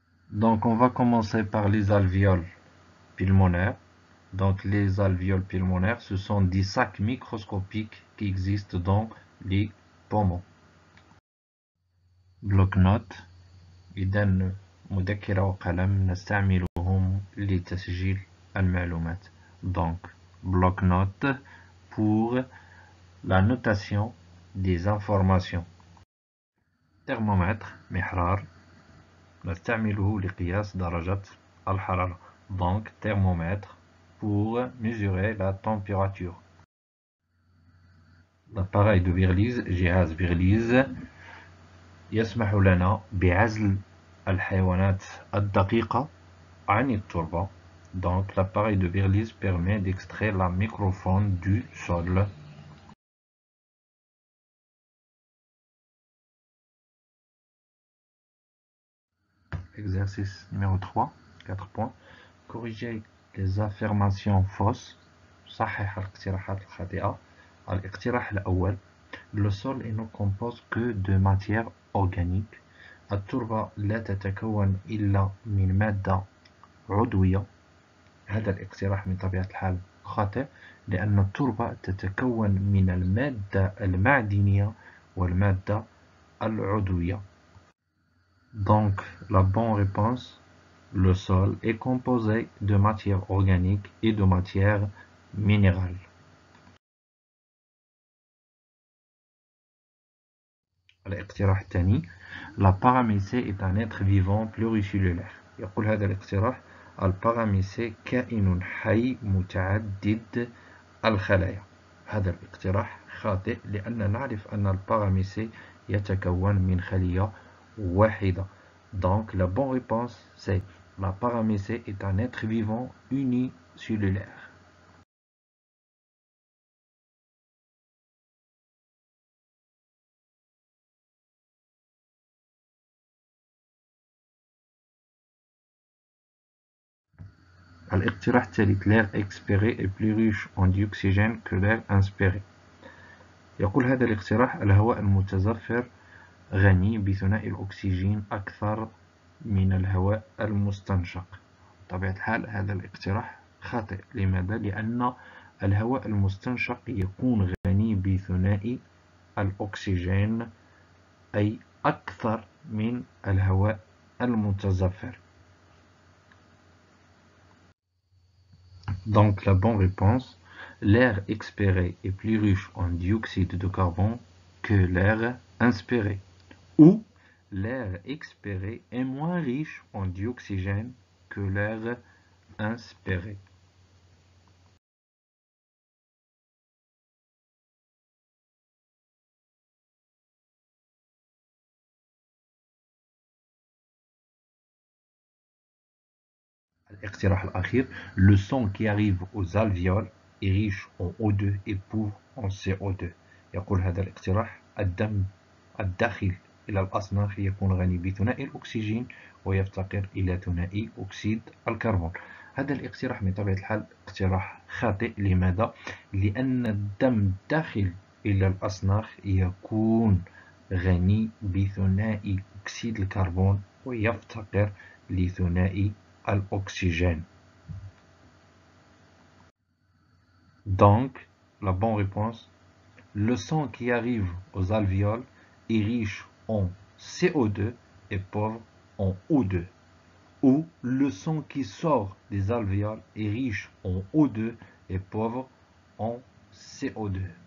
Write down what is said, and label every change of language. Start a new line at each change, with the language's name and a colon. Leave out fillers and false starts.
French: Donc on va commencer par les alvéoles pulmonaires. Donc les alvéoles pulmonaires, ce sont des sacs microscopiques qui existent dans les poumons.
Arabic: bloc-notes إذا مذكرة وقلم نستعملهم لتسجيل المعلومات.
French: Donc bloc-notes pour la notation des informations.
Arabic: thermomètre محرار نستعمله لقياس درجة الحرارة.
French: Donc thermomètre pour mesurer la température. L'appareil de Berlez,
Arabic: جهاز بيرليز يسمح لنا بعزل الحيوانات الدقيقة عن التربة.
French: Donc l'appareil de Berlez permet d'extraire la microfaune du sol. Exercice numéro 3, 4 points. Corriger les affirmations fausses.
Arabic: صحح الاقتراحات الخاطئة. الاقتراح الأول
French: Le sol ne compose que de matière organique.
Arabic: التربة لا تتكون إلا من مادة عضوية. هذا الاقتراح من طبيعة الحال خاطئ لأن التربة تتكون من المادة المعدنية والمادة العضوية.
French: Donc la bonne réponse, Le sol est composé de matière organique et de matière minérale.
Arabic: الاقتراح الثاني
French: La paramécée est un être vivant pluricellulaire.
Arabic: يقول هذا الاقتراح الباراميسي كائن حي متعدد الخلايا. هذا الاقتراح خاطئ لأننا نعرف أن الباراميسي يتكون من خلية واحدة.
French: Donc la bonne réponse c'est la paramécée est un être vivant unicellulaire.
Arabic: الاقتراح الثالث
French: l'air expiré est plus riche en dioxygène que l'air inspiré.
Arabic: يقول هذا الاقتراح الهواء المتزفر غني بثنائي الأكسجين أكثر من الهواء المستنشق. بطبيعة الحال هذا الاقتراح خاطئ. لماذا؟ لأن الهواء المستنشق يكون غني بثنائي الأكسجين أي أكثر من الهواء المتزفر.
French: Donc la bonne réponse, l'air expiré est plus riche en dioxyde de carbone que l'air inspiré. Ou l'air expiré est moins riche en dioxygène que l'air inspiré.
Arabic: الاقتراح الأخير
French: le sang qui arrive aux alvéoles est riche en O2 et pauvre en CO2.
Arabic: يقول هذا الاقتراح الدم الداخل إلى الأصناف يكون غني بثنائي الأكسجين ويفتقر إلى ثنائي أكسيد الكربون. هذا الاقتراح بطبيعة الحال اقتراح خاطئ. لماذا؟ لأن الدم الداخل إلى الأصناف يكون غني بثنائي أكسيد الكربون ويفتقر لثنائي الأكسجين.
French: Donc, la bonne réponse, le sang qui arrive aux alvéoles est riche en CO2 et pauvre en O2. Ou le sang qui sort des alvéoles est riche en O2 et pauvre en CO2.